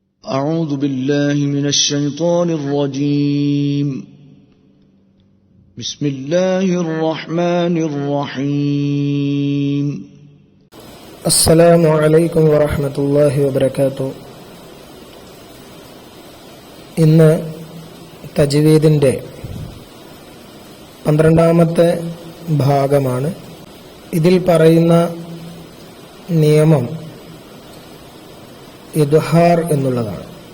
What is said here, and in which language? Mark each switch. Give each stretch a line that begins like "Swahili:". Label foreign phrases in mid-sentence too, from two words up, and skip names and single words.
Arabic: أعوذ بالله من الشيطان الرجيم بسم الله الرحمن الرحيم السلام عليكم ورحمة الله وبركاته.
Malayalam: ഇന്ന് തജ്വീദിൻ്റെ 12ാമത്തെ ഭാഗമാണ്. ഇതിൽ പറയുന്ന നിയമം ഇദ്ഹാർ എന്നുള്ളതാണ്.